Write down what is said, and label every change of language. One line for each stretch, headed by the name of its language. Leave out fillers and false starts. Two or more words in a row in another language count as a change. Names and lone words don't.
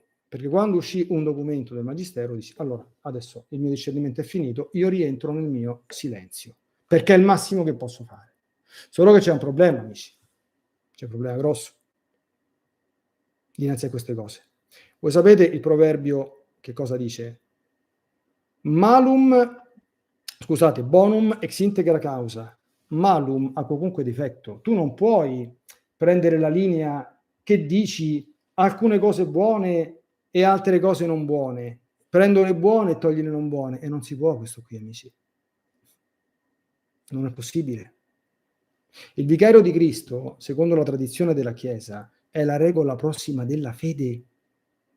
Italian: Perché quando uscì un documento del Magistero, dici, allora, adesso il mio discernimento è finito, io rientro nel mio silenzio, perché è il massimo che posso fare. Solo che c'è un problema, amici. C'è un problema grosso dinanzi a queste cose. Voi sapete il proverbio che cosa dice?
Latin: Bonum ex integra causa, malum
Italian: a qualunque difetto. Tu non puoi prendere la linea che dici alcune cose buone e altre cose non buone. Prendo le buone e togli le non buone. E non si può questo qui, amici. Non è possibile. Il vicario di Cristo, secondo la tradizione della Chiesa, è la regola prossima della fede.